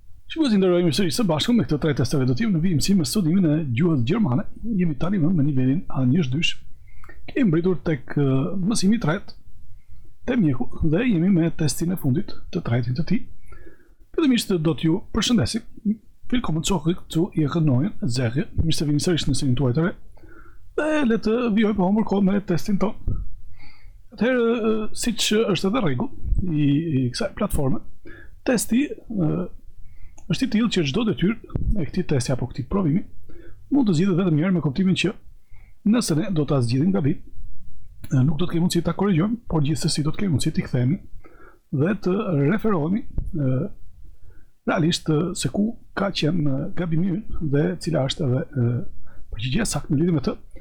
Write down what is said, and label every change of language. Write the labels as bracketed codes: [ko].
[sq] Shikues, nderojmë sërish së bashku me këtë tre testeve do t'jemi në vijimësi me studimin e gjuhës gjermane. Jemi tani në nivelin A1-2. Kemi mbritur tek mësimi i tretë te mjeku dhe jemi me testin e fundit të tretin të tij. Fillimisht do t'ju përshëndesim. [de] Willkommen zurück zu Ihrer neuen Serie. [sq] Mirë se vini sërish në serinë tuaj të re. Dhe le të vijoj pa humbur kohë me testin tonë. Atëherë, siç është edhe rregull i kësaj platforme, testi është i tillë që çdo detyrë e këtij testi apo këtij provimi mund të zgjidhet vetëm një herë me kuptimin që nëse ne do ta zgjidhim gabim, nuk do të kemi mundësi ta korrigjojmë, por gjithsesi do të kemi mundësi t'i kthehemi dhe të referohemi realisht se ku ka qenë gabimi ynë dhe cila është edhe përgjigjja saktë në lidhje me të.